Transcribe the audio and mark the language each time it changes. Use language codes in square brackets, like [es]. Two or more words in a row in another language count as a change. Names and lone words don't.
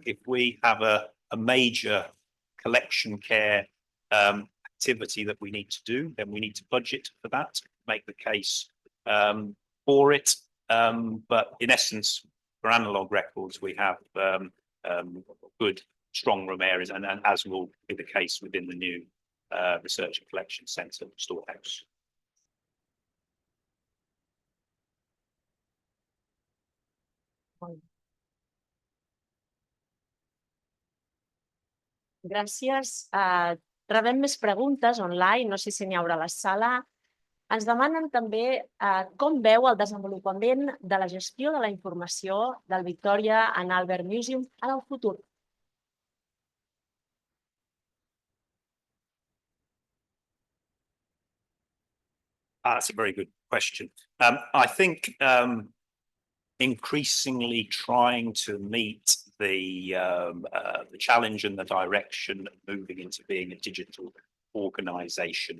[en] If we have a major collection care activity that we need to do, then we need to budget for that, make the case for it. But in essence, for analog records, we have good, strong room areas, and as will be the case within the new Research and Collection Centre storehouse. [ca] Gràcies. Rebem més preguntes online, no sé si n'hi haurà a la sala. Ens demanen també com veu el desenvolupament de la gestió de la informació del Victoria and Albert Museum en el futur. [en] That's a very good question. I think increasingly trying to meet the challenge and the direction of moving into being a digital organisation.